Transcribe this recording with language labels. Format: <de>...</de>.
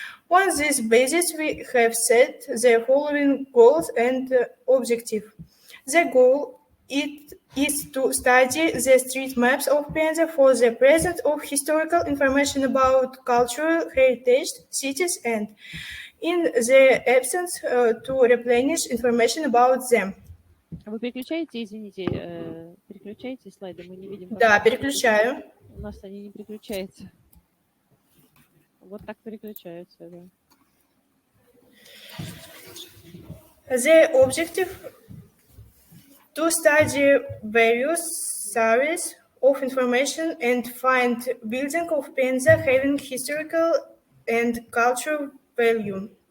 <en>On this basis, we have set the following goals and objectives. The goal is to study the street maps of Penza for the presence of historical information about cultural heritage cities and, in the absence, to replenish information about them.</en> <ru>Вы переключаете, извините, переключаете слайды, мы не видим. Да, переключаю. У нас они не переключаются. Вот так переключаются, да.</ru> <en>The objective to study various sources of information and find building of Penza having historical and cultural value.</en>